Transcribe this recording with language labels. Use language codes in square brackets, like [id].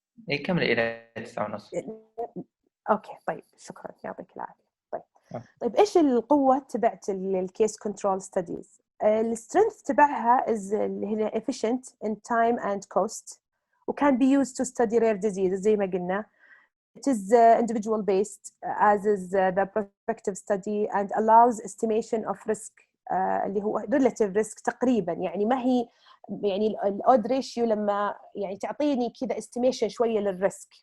[ar] اي كمل الى 9:30. اوكي طيب شكرا يعطيك العافيه. طيب ايش القوه تبعت الكيس كنترول ستديز؟ السترينث تبعها اللي هي [en] efficient in time and cost [ar] وكان [en] be used to study rare diseases [ar] زي ما قلنا. [en] It is individual based as is the prospective study and allows estimation of risk [ar] اللي هو [en] relative risk [ar] تقريبا. يعني ما هي يعني الاود ريشيو لما يعني تعطيني كذا estimation شويه للريسك.